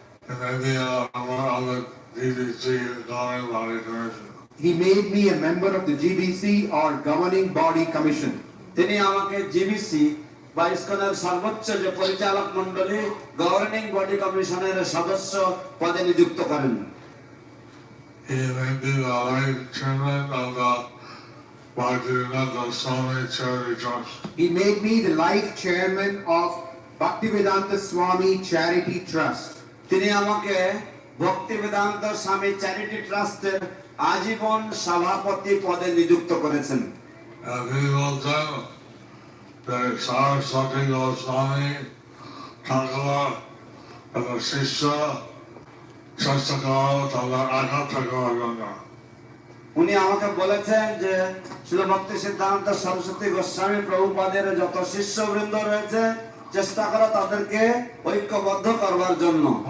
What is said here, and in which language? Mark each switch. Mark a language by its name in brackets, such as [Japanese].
[English] and then the GBC Governing Body Commission. he made me a member of the GBC or Governing Body Commission. [Bangla] তিনি আমাকে GBC বা ইসকনের সর্বোচ্চ যে পরিচালক মণ্ডলী গভর্নিং বডি কমিশনের সদস্য পদে নিযুক্ত করেন। [English] He made me the life chairman of the Bhaktivedanta Swami Charity Trust. He made me the life chairman of Bhaktivedanta Swami Charity Trust. [Bangla] তিনি আমাকে ভক্তিবেদান্ত স্বামী চ্যারিটি ট্রাস্টের আজীবন সভাপতি পদে নিযুক্ত করেছেন। [English] And he will tell that Saraswati Goswami Thakur and the Sisha Shastakar Thala Akatakar. [Bangla] উনি আমাকে বলেছেন যে শ্রীল ভক্তি সিদ্ধান্ত সরস্বতী গোস্বামী প্রভুপাদের যত শিষ্যবৃন্দ রয়েছে, চেষ্টা করো তাদেরকে ঐক্যবদ্ধ করবার জন্য।